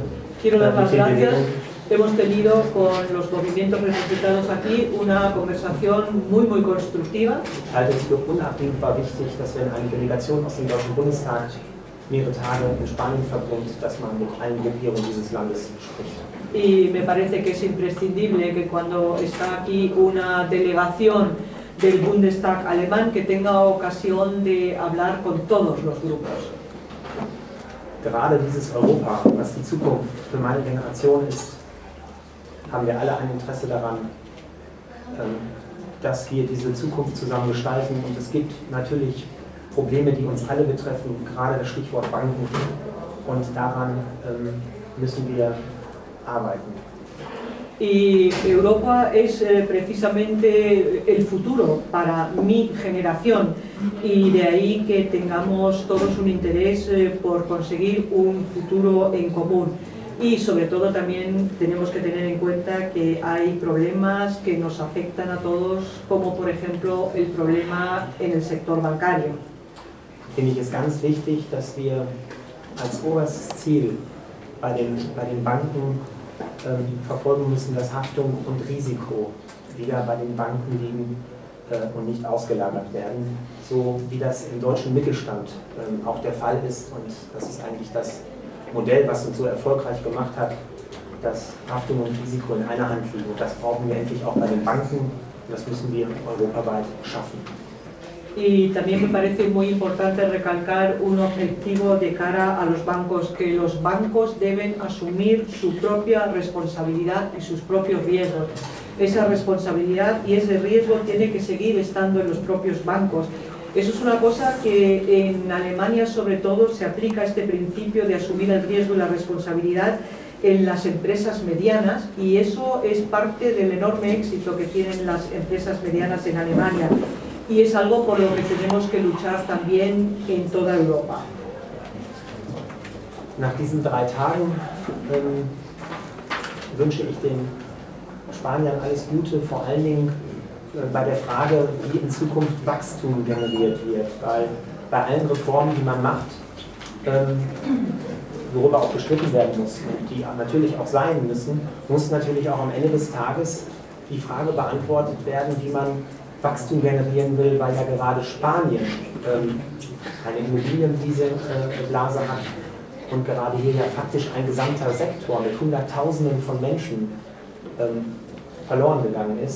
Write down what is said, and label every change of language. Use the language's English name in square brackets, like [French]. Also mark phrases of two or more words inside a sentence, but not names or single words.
[Spanish] Quiero dar las gracias. Hemos tenido con los movimientos representados aquí una conversación muy constructiva. [German] Ich halte es für unabdingbar wichtig, dass wenn eine Delegation aus dem Deutschen Bundestag mehrere Tage in Spanien verbringt, dass man mit allen Gruppierungen dieses Landes spricht. [Spanish] Y me parece que es imprescindible que cuando está aquí una delegación del Bundestag alemán, que tenga ocasión de hablar con todos los grupos. [German] Gerade dieses Europa, was die Zukunft für meine Generation ist, haben wir alle ein Interesse daran, dass wir diese Zukunft zusammen gestalten. Und es gibt natürlich Probleme, die uns alle betreffen, gerade das Stichwort Banken. Und daran müssen wir arbeiten. [Spanish] Y Europa es precisamente el futuro para mi generación, y de ahí que tengamos todos un interés por conseguir un futuro en común. Y sobre todo también tenemos que tener en cuenta que hay problemas que nos afectan a todos, como por ejemplo el problema en el sector bancario. [German] Finde ich es ganz wichtig, dass wir als oberstes Ziel bei den Banken verfolgen müssen, dass Haftung und Risiko wieder bei den Banken liegen und nicht ausgelagert werden, so wie das im deutschen Mittelstand auch der Fall ist. Und das ist eigentlich das Modell, was uns so erfolgreich gemacht hat, dass Haftung und Risiko in einer Hand liegen. Und das brauchen wir endlich auch bei den Banken, und das müssen wir europaweit schaffen. [Spanish] Y también me parece muy importante recalcar un objetivo de cara a los bancos, que los bancos deben asumir su propia responsabilidad y sus propios riesgos. Esa responsabilidad y ese riesgo tiene que seguir estando en los propios bancos. Eso es una cosa que en Alemania sobre todo se aplica, este principio de asumir el riesgo y la responsabilidad en las empresas medianas, y eso es parte del enorme éxito que tienen las empresas medianas en Alemania. Y es algo por lo que tenemos que luchar también en toda Europa. [German] Nach diesen 3 Tagen wünsche ich den Spaniern alles Gute, vor allen Dingen bei der Frage, wie in Zukunft Wachstum generiert wird. Weil bei allen Reformen, die man macht, worüber auch gestritten werden muss und die natürlich auch sein müssen, muss natürlich auch am Ende des Tages die Frage beantwortet werden, wie man Wachstum generieren will, weil ja gerade Spanien eine Immobilienblase hat und gerade hier ja faktisch ein gesamter Sektor mit Hunderttausenden von Menschen verloren gegangen ist.